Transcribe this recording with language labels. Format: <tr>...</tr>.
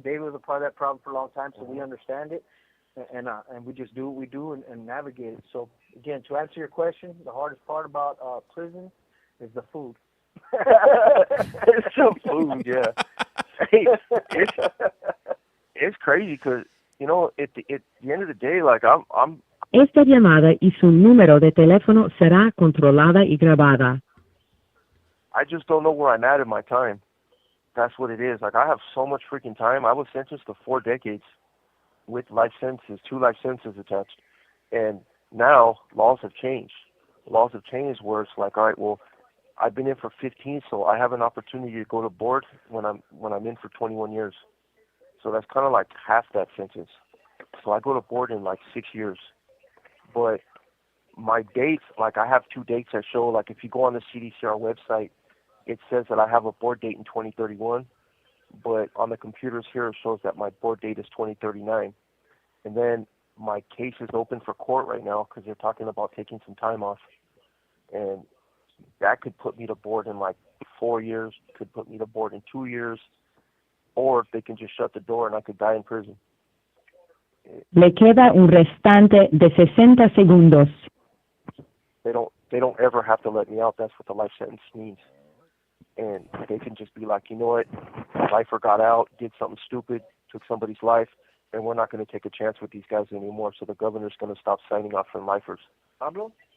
<en>David was a part of that problem for a long time, so we understand it, and we just do what we do and navigate it. So again, to answer your question, the hardest part about prison is the food. It's the food, yeah. Hey, it's crazy because at the end of the day, like I'm.</en> <es>Esta llamada y su número de teléfono será controlada y grabada.</es> <en>I just don't know where I'm at in my time. That's what it is. Like, I have so much freaking time. I was sentenced to 4 decades with life sentences, 2 life sentences attached. And now laws have changed. Laws have changed where it's like, all right, well, I've been in for 15, so I have an opportunity to go to board when I'm in for 21 years. So that's kind of like half that sentence. So I go to board in like 6 years. but my dates, like I have 2 dates that show, like if you go on the CDCR website, it says that I have a board date in 2031, but on the computers here it shows that my board date is 2039. And then my case is open for court right now because they're talking about taking some time off. And that could put me to board in like 4 years, could put me to board in 2 years, or they can just shut the door and I could die in prison.</en> <es>Le queda un restante de 60 segundos.</es> <en>They don't ever have to let me out. That's what the life sentence means. And they can just be like, you know what, lifer got out, did something stupid, took somebody's life, and we're not going to take a chance with these guys anymore. So the governor's going to stop signing off for lifers. Pablo?</en>